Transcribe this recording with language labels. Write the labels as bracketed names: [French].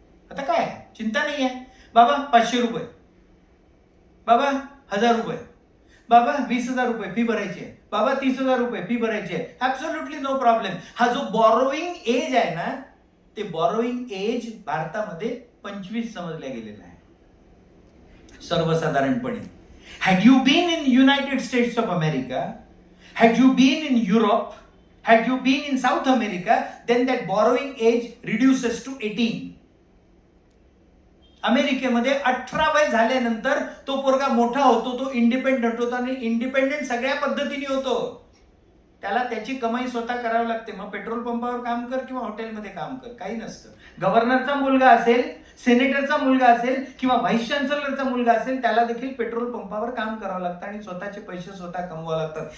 [Marathi] आता काय चिंता नाही आहे. बाबा 500 रुपये, बाबा 1000 रुपये, बाबा 20,000 रुपये फी भरायची आहे, बाबा 30,000 रुपये फी भरायची आहे, [English] Absolutely no problem. [Marathi] हा जो बॉरोईंग एज आहे ना, ते बॉरोईंग एज भारतामध्ये 25 समजल्या गेलेलं आहे सर्वसाधारणपणे. [English] Had you been in United States of America, had you been in Europe, had you been in South America, then that borrowing age reduces to 18. [Marathi] अमेरिकेमध्ये 18 वय झाल्यानंतर तो पोरगा मोठा होतो, तो इंडिपेंडंट होतो आणि इंडिपेंडंट सगळ्या पद्धतीने होतो. त्याला त्याची कमाई स्वतः करावी लागते. मग पेट्रोल पंपावर काम कर किंवा हॉटेलमध्ये काम कर, काही नसतं. गव्हर्नरचा मुलगा असेल, सेनेटरचा मुलगा असेल किंवा व्हाईस चान्सलरचा मुलगा असेल, त्याला देखील पेट्रोल पंपावर काम करावं लागतं आणि स्वतःचे पैसे स्वतः कमवावे लागतात.